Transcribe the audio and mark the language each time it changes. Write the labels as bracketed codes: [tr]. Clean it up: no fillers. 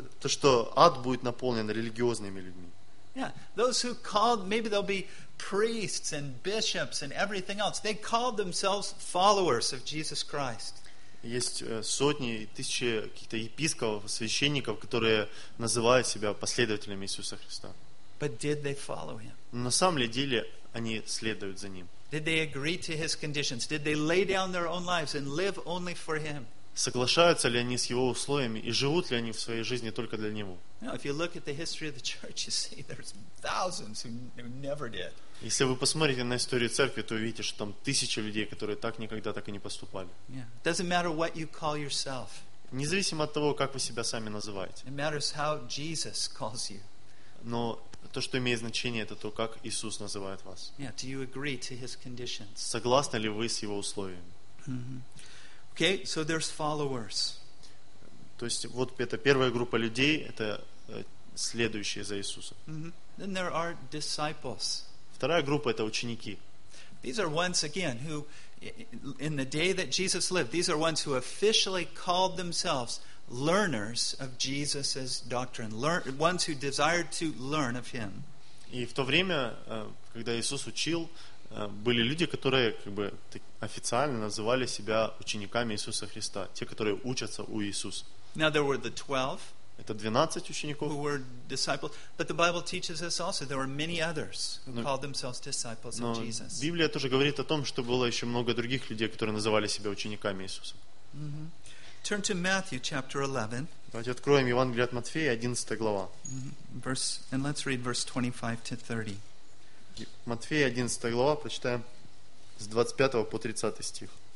[ru] То, что ад будет наполнен религиозными людьми. [en] Yeah, those who called, maybe there'll be priests and bishops and everything else. They called themselves followers of Jesus Christ. [ru] Есть сотни и тысячи каких-то епископов, священников, которые называют себя последователями Иисуса Христа. [en] But did they follow him? [ru] На самом ли деле они следуют за ним? [en] Did they agree to his conditions? Did they lay down their own lives and live only for him? [ru] Соглашаются ли они с его условиями и живут ли они в своей жизни только для него? [en] Now, if you look at the history of the church, you see there's thousands who never did. [ru] Если вы посмотрите на историю церкви, то увидите, что там тысячи людей, которые так никогда так и не поступали. [en] Yeah. Doesn't matter what you call yourself. [ru] Независимо от того, как вы себя сами называете. [en] It matters how Jesus calls you. [ru] Но то, что имеет значение, это то, как Иисус называет вас. [en] Yeah. Do you agree to his conditions? [ru] Согласны ли вы с его условиями? [en] Mm-hmm. Okay, so there's followers. [ru] То есть вот это первая группа людей, это следующие за Иисусом. [en] Mm-hmm. Then there are disciples. [ru] Вторая группа — это ученики. [en] These are ones, again, who, in the day that Jesus lived, these are ones who officially called themselves learners of Jesus' doctrine, ones who desired to learn of him. [ru] И в то время, когда Иисус учил, были люди, которые как бы официально называли себя учениками Иисуса Христа, те, которые учатся у Иисуса. [en] Now there were the 12. [ru] Это 12 учеников. [en] Who were disciples, but the Bible teaches us also there were many others who called themselves disciples of Jesus. [ru] Но Библия тоже говорит о том, что было еще много других людей, которые называли себя учениками Иисуса. [en] Mm-hmm. Turn to Matthew chapter 11. [ru] Давайте откроем Евангелие от Матфея, 11 глава. [en] Mm-hmm. Verse, and let's read verse 25-30. [ru] Матфея 11 глава, прочитаем с 25 по 30 стих.